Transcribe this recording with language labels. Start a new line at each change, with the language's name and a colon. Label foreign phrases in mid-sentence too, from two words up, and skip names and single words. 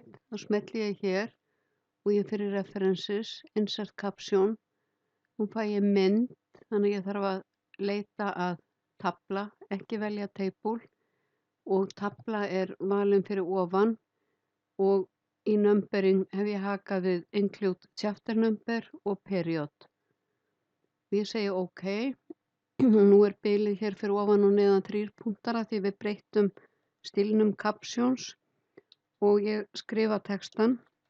Icelandic: Þá smelli ég hér og ég fyrir references,
English: insert caption.
Icelandic: Nú fæ ég mynd, þannig ég þarf að leita að tafla, ekki velja table og tafla er valin fyrir ofan og í numbering hef ég hakað við
English: include chapter number
Icelandic: og period. Ég segi OK. Nú er bilið hér fyrir ofan og neðan 3 punktara því við breyttum stílnum captions og ég skrifa textan.